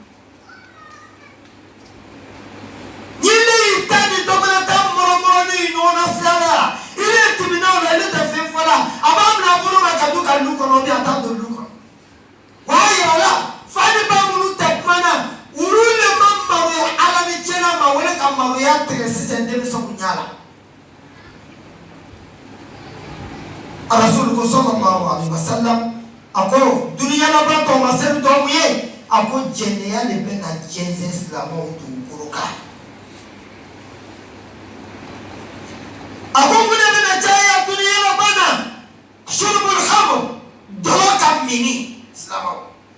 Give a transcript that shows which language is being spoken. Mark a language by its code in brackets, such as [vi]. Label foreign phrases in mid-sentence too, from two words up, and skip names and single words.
[bm] Ni ne y'i ta ni dɔgɔnata mɔrɔmɔrɔ ni ɲɔgɔn na sira la, I ne tɛmɛna o la, I ne tɛ fɛn fɔ la, a b'a bila a bolo ma ka don ka lu kɔnɔ, [fr] ou bien [bm] a t'a don lu kɔnɔ. O y'a yira la, fa ni ba minnu tɛ kuma na, olu le ma maloya Ala ni diɲɛ ma wele ka maloya tigɛ sisan denmisɛnw ɲɛ la. Rasulu ko [ar] صلى الله عليه وسلم [bm] a ko duniya laban tɔ ma se dɔ mun ye a ko jɛnɛya de bɛ na jɛnsɛn silamɛw dugukolo kan. A ko mun de bɛna caya duniya laban na [ar] شرب الخمر [bm] dɔlɔ ka mini silamɛw.